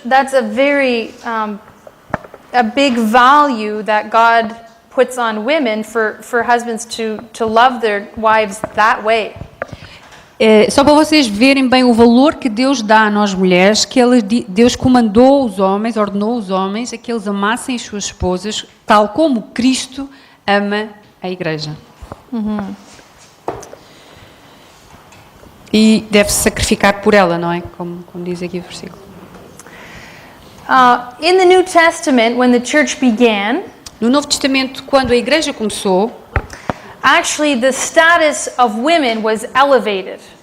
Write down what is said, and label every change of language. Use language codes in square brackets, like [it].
[en] That's a very a big value that God puts on women for husbands to love their wives that way. [pt] Só para vocês verem bem o valor que Deus dá a nós mulheres, que Deus comandou os homens, ordenou os homens a que eles amassem as suas esposas, tal como Cristo ama a Igreja. E deve-se sacrificar por ela, não é? Como diz aqui o versículo. [en] In the New Testament, when the church began, [pt] No Novo Testamento, quando a Igreja começou, [en] actually the status of women was elevated.